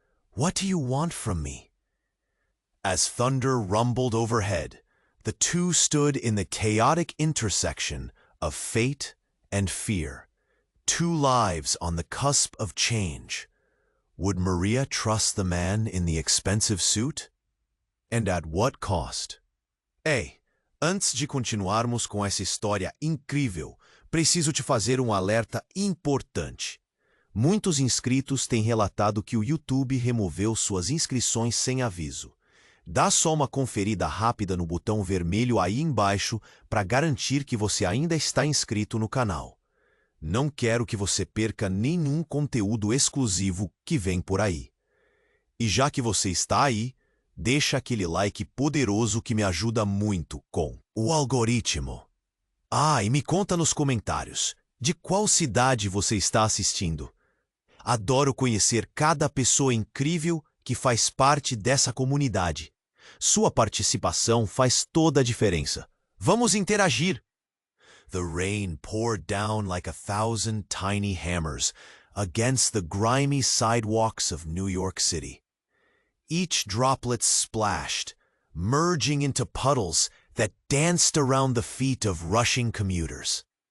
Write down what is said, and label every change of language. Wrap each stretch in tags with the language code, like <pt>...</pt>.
<en>"What do you want from me?" As thunder rumbled overhead, the two stood in the chaotic intersection of fate and fear, 2 lives on the cusp of change. Would Maria trust the man in the expensive suit? And at what cost?</en> <pt>Ei, antes de continuarmos com essa história incrível, preciso te fazer um alerta importante. Muitos inscritos têm relatado que o YouTube removeu suas inscrições sem aviso. Dá só uma conferida rápida no botão vermelho aí embaixo para garantir que você ainda está inscrito no canal. Não quero que você perca nenhum conteúdo exclusivo que vem por aí. E já que você está aí, deixa aquele like poderoso que me ajuda muito com o algoritmo. Ah, e me conta nos comentários, de qual cidade você está assistindo? Adoro conhecer cada pessoa incrível que faz parte dessa comunidade. Sua participação faz toda a diferença. Vamos interagir!</pt> <en>The rain poured down like 1,000 tiny hammers against the grimy sidewalks of New York City. Each droplet splashed, merging into puddles that danced around the feet of rushing commuters.</en>